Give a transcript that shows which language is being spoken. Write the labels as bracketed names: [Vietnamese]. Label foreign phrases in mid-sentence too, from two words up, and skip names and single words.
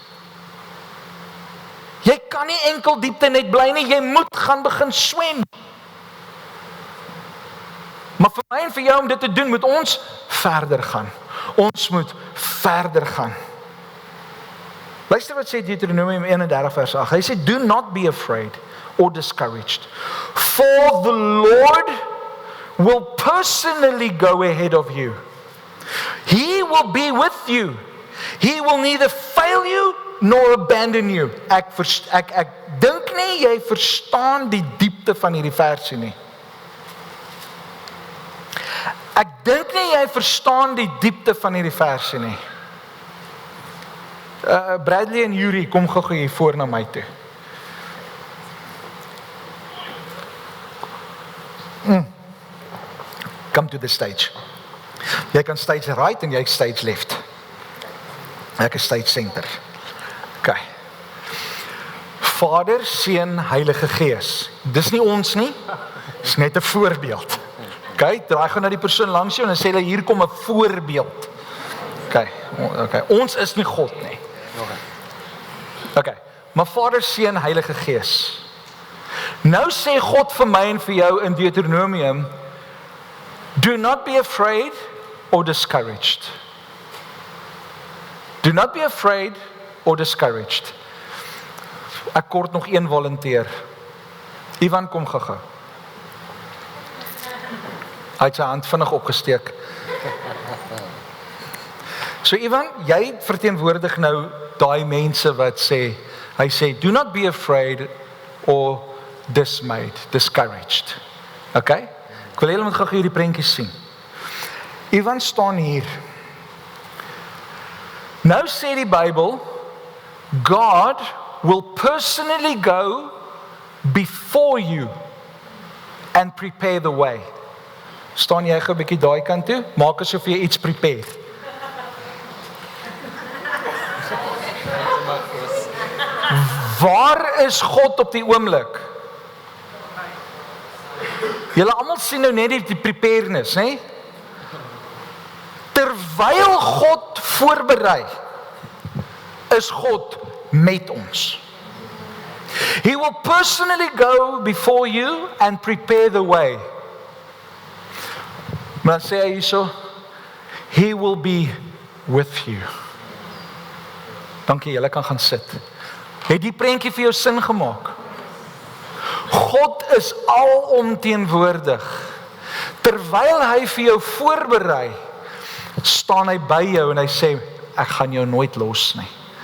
[Afrikaans] Jy kan nie enkel diepte net bly nie. Jy moet gaan begin swem. Maar vir my en vir jou om dit te doen, moet ons verder gaan. Ons moet verder gaan. Luister wat sê Deuteronomium 31 vers 8. Hy sê, [English] do not be afraid or discouraged. For the Lord will personally go ahead of you. He will be with you. He will neither fail you nor abandon you. [Afrikaans] Ek dink nie jy verstaan die diepte van hierdie versie nie. Ek dink nie jy verstaan die diepte van hierdie versie nie. Bradley en Yuri, kom gou hier voor na my toe. [English] Come to the stage. [Afrikaans] Jy kan [English] stage right [Afrikaans] en jy [English] stage left. [Afrikaans] Ek is [English] stage center. [Afrikaans] Okay. Vader, Seun, Heilige Gees. Dis nie ons nie. Dis net 'n voorbeeld. Okay, draai gou na die persoon langs jou en sê hulle hier kom 'n voorbeeld. Okay. Ons is nie God nie. Okay. Maar Vader, Seun, Heilige Gees. Nou sê God vir my en vir jou in Deuteronomium, [English] do not be afraid or discouraged. Do not be afraid or discouraged. [Afrikaans] Ek kort nog een volunteer. Ivan, kom gou. Hy het sy hand vinnig opgesteek. So Ivan, jy verteenwoordig nou daai mense wat sê, hy sê, [English] do not be afraid or dismayed, discouraged. Okay? [Afrikaans] Ek wil julle moet gou hierdie prentjies sien. Ivan staan hier. Nou sê die Bybel, [English] God will personally go before you and prepare the way. [Afrikaans] Staan jy gou 'n bietjie daai kant toe? Maak asof jy iets prepare. Waar is God op die oomblik? Julle almal sien nou net die preparedness, hè? Terwyl God voorberei, is God met ons. [English] He will personally go before you and prepare the way. [Afrikaans] Maar dan sê hy hierso, [English] He will be with you. [Afrikaans] Dankie, julle kan gaan sit. Het die prentjie vir jou sin gemaak? God is alomteenwoordig. Terwyl hy vir jou voorberei, staan hy by jou en hy sê, ek gaan jou nooit los nie.